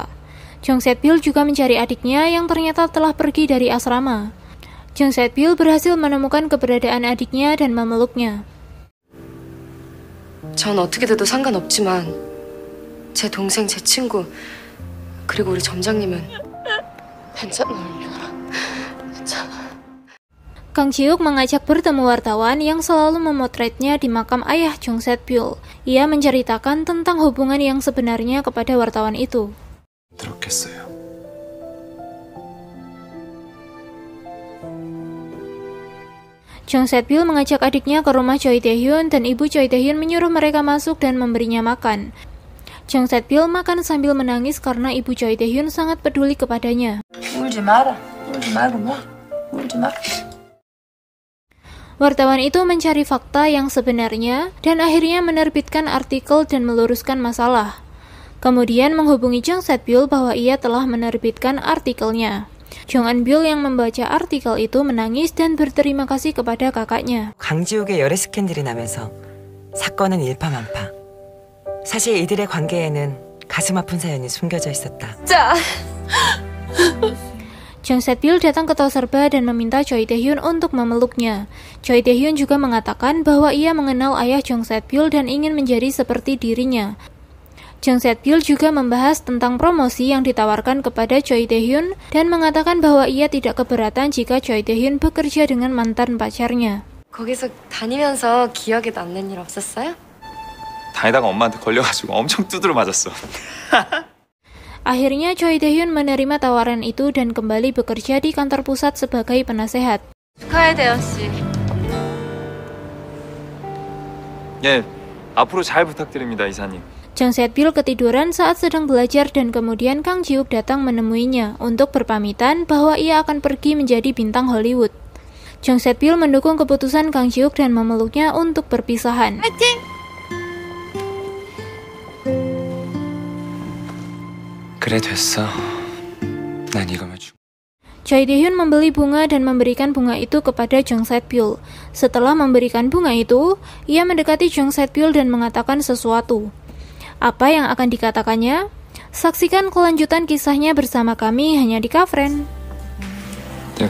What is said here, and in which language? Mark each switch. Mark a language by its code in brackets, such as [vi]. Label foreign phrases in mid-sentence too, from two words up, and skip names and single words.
[id] Jong Set-pyeol juga mencari adiknya yang ternyata telah pergi dari asrama. Jung Set-byul berhasil menemukan keberadaan adiknya dan memeluknya. [ko] 전 어떻게 돼도 상관없지만 제 동생, 제 친구 그리고 우리 점장님은 괜찮아요, 유라. 괜찮아. [id] Kang Ji-wook mengajak bertemu wartawan yang selalu memotretnya di makam ayah Jung Set-byul. Ia menceritakan tentang hubungan yang sebenarnya kepada wartawan itu. [ko] 들었겠어요. [id] Jung Set-byul mengajak adiknya ke rumah Choi Tae-hyun dan ibu Choi Tae-hyun menyuruh mereka masuk dan memberinya makan. Jung Set-byul makan sambil menangis karena ibu Choi Tae-hyun sangat peduli kepadanya. [ko] 울지 마라. 울지 말고 뭐. 울지 마. [id] Wartawan itu mencari fakta yang sebenarnya dan akhirnya menerbitkan artikel dan meluruskan masalah. Kemudian menghubungi Jung Set-byul bahwa ia telah menerbitkan artikelnya. Jung Eun-byul yang membaca artikel itu menangis dan berterima kasih kepada kakaknya. [ko] 강지욱의 열애 스캔들이 나면서 사건은 일파만파. 사실 이들의 관계에는 가슴 아픈 사연이 숨겨져 있었다. 자, [id] Jung Set-byul datang ke Toserba dan meminta Choi Tae-hyun untuk memeluknya. Choi Tae-hyun juga mengatakan bahwa ia mengenal ayah Jung Set-byul dan ingin menjadi seperti dirinya. Jung Set-byul juga membahas tentang promosi yang ditawarkan kepada Choi Tae-hyun dan mengatakan bahwa ia tidak keberatan jika Choi Tae-hyun bekerja dengan mantan pacarnya. [ko] 거기서 다니면서 기억에 남는 일 없었어요? 다니다가 엄마한테 걸려가지고 엄청 두드려 맞았어. [id] Akhirnya Choi Tae-hyun menerima tawaran itu dan kembali bekerja di kantor pusat sebagai penasehat. [ko] 축하해, 대현 씨. 예, 앞으로 잘 부탁드립니다, 이사님. [id] Jung Set-byul ketiduran saat sedang belajar dan kemudian Kang Ji-wook datang menemuinya untuk berpamitan bahwa ia akan pergi menjadi bintang Hollywood. Jung Set-byul mendukung keputusan Kang Ji-wook dan memeluknya untuk perpisahan. [ko] 그래 됐어. 난 이거면 죽. [id] Choi Tae-hyun membeli bunga dan memberikan bunga itu kepada Jung Set-byul. Setelah memberikan bunga itu, ia mendekati Jung Set-byul dan mengatakan sesuatu. Apa yang akan dikatakannya? Saksikan kelanjutan kisahnya bersama kami hanya di Kafren.